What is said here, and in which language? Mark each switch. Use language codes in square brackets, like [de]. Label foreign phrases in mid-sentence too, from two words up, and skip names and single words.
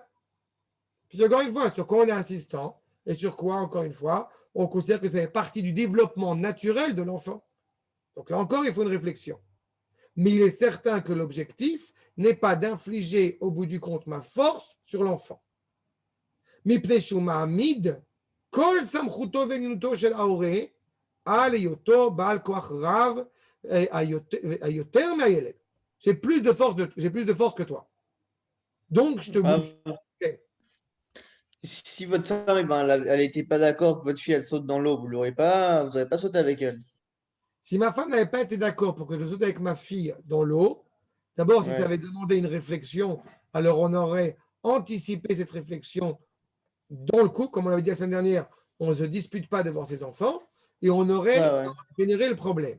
[fr] Puis encore une fois, sur quoi on est insistant, et sur quoi, encore une fois, on considère que ça fait partie du développement naturel de l'enfant. Donc là encore, il faut une réflexion. Mais il est certain que l'objectif n'est pas d'infliger au bout du compte ma force sur l'enfant. [he] מפני שהוא מעמיד כל סמכותו ונינותו של ההורה על היותו בעל כוח רב היותר מהילד. [fr] J'ai plus de force que toi. Donc je te bouge. Si votre femme, eh ben, elle n'était pas d'accord que votre fille elle saute dans l'eau, vous n'aurez pas sauté avec elle. Si ma femme n'avait pas été d'accord pour que je saute avec ma fille dans l'eau, d'abord, si ça avait demandé une réflexion, alors on aurait anticipé cette réflexion dans le couple, comme on l'avait dit la semaine dernière, on ne se dispute pas devant ses enfants, et on aurait généré le problème.